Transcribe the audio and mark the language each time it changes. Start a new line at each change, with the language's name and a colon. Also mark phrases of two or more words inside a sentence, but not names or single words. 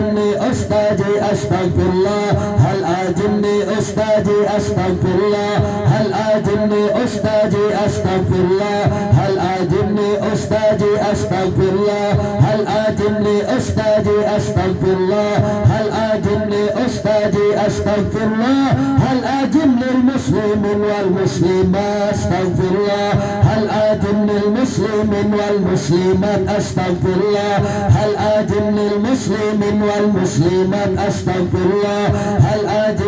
Arabic: لأستاذي أستغفر الله العظيم. لأستاذي أستغفر الله العظيم. لأستاذي أستغفر الله العظيم. لأستاذي أستغفر الله العظيم. لأستاذي أستغفر الله العظيم. لأستاذي أستغفر الله العظيم. للمسلمين والمسلمات أستغفر الله العظيم. للمسلمين والمسلمات أستغفر الله العظيم. للمسلمين والمسلمات أستغفر الله العظيم.